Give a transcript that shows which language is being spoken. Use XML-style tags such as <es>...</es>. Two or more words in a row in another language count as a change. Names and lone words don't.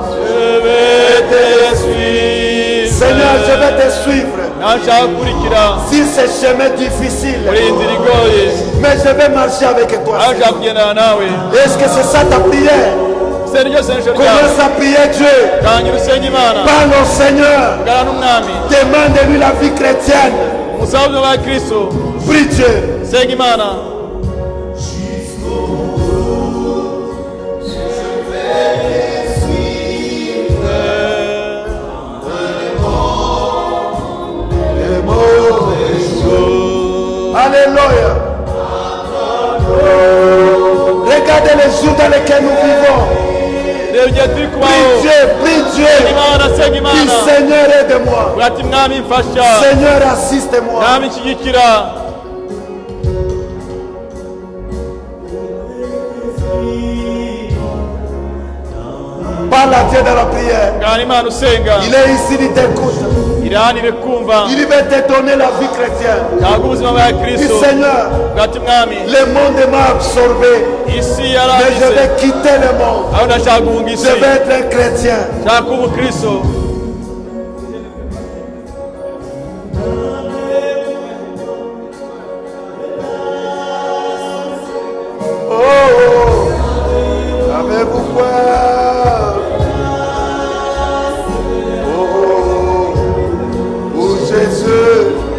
<fr>Je vais te suivre. Seigneur, je vais te suivre.</fr> <rw>Nashaka gukurikira</rw> <fr>Si c'est chemin difficile,</fr> <rw>muri iyi nzira igoye,</rw> <fr>mais je vais marcher avec toi.</fr> <rw>nashaka kugendana nawe.</rw> <fr>Est-ce que c'est ça ta prière?</fr> <rw>Se niryo sengesho ryawe.</rw> <fr>Commence à prier Dieu.</fr> <rw>Tangira usenge Imana.</rw> <fr>Parle au Seigneur.</fr> <rw>Vugana n'Umwami.</rw> <fr>Demande-lui la vie chrétienne.</fr> <rw>Umusabe ubuzima bwa Kristo.</rw> <fr>Prie Dieu.</fr> <rw>Senga Imana.</rw> <fr>Alléluia. Regardez les jours dans lesquels nous vivons.</fr> <rw>Reba igihe turi</rw> <fr>Prie</fr> <rw>kubaho.</rw> <fr>Dieu, prie</fr> <rw>Senga</rw> <fr>Dieu.</fr> <rw>Imana, senga</rw> <fr>Dis</fr> <rw>Imana.</rw> <fr>Seigneur, aide-moi.</fr> <rw>Uvuga ati Mwami mfasha.</rw> <fr>Seigneur, assiste-moi.</fr> <rw>Mwami nshyigikira.</rw> <fr>Parle à Dieu dans la prière.</fr> <rw>Vugana Imana usenga.</rw> <fr>Il est ici, il t'écoute.</fr> <rw>Iri hano iri kumva.</rw> <fr>Il va te donner la vie chrétienne.</fr> <rw>Ntabwo ubuzima bwa</rw> <fr>Dis</fr> <rw>Kristo.</rw> <fr>Seigneur,</fr> <rw>Uvuga ati Mwami,</rw> <fr>le monde m'a absorbé.</fr> <rw>isi</rw> <fr>Mais je</fr> <rw>yarangize.</rw> <fr>vais quitter le monde.</fr> <rw>Aho ndashaka guhunga isi.</rw> <fr>Je vais être un chrétien.</fr> <rw>Nshaka kuba umukristo.</rw> <fr>Oh, avez-vous peur? Oh, pour Jésus.</fr>